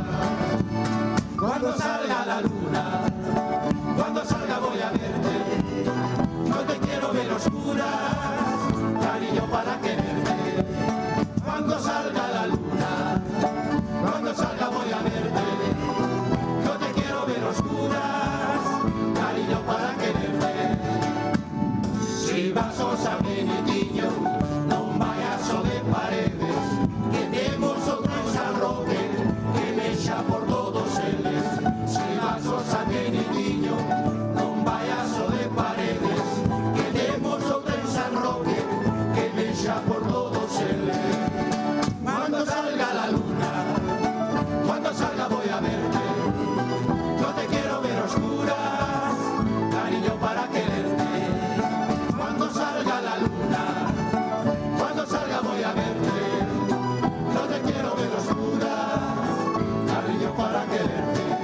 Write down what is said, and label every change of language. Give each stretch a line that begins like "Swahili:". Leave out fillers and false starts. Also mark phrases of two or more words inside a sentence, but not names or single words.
Spanish: Cuando salga la luna, cuando salga voy a verte, no te quiero ver oscuras, cariño para quererte. Cuando salga la luna, cuando salga voy a verte, no te quiero ver oscuras, cariño para quererte.
Galician: Si vas a San Benitiño, non vayas o de paredes, que temos outro en San Roque, que mexa por todos eles. Si vas a San Benitiño, non vayas o de paredes, que temos outro en San Roque, que mexa por todos eles.
Spanish: Cuando salga la luna, cuando salga voy a verte, no te quiero ver oscuras, cariño para quererte. Cuando salga la luna, cuando salga voy a verte, no te quiero ver oscuras, cariño para quererte.